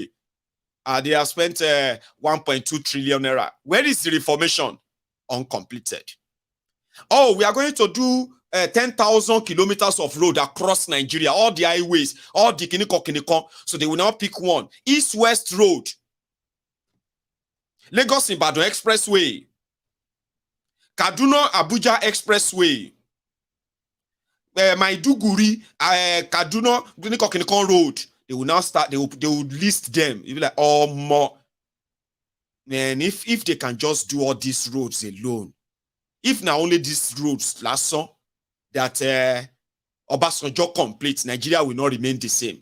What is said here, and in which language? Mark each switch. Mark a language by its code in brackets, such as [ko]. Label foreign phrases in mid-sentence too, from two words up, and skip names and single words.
[en] They have spent 1.2 trillion naira. Where is the reformation? Uncompleted. Oh, we are going to do 10,000 kilometers of road across Nigeria, all the highways, all the kinikon. So they will now pick one. East-West Road, Lagos Ibadan Expressway, Kaduna Abuja Expressway, Maiduguri, Kaduna kinikon Road. They will now start, they will list them. You'll be like, oh, more. Man, if they can just do all these roads alone, if now only these roads last song that Obasanjo complete, Nigeria will not remain the same.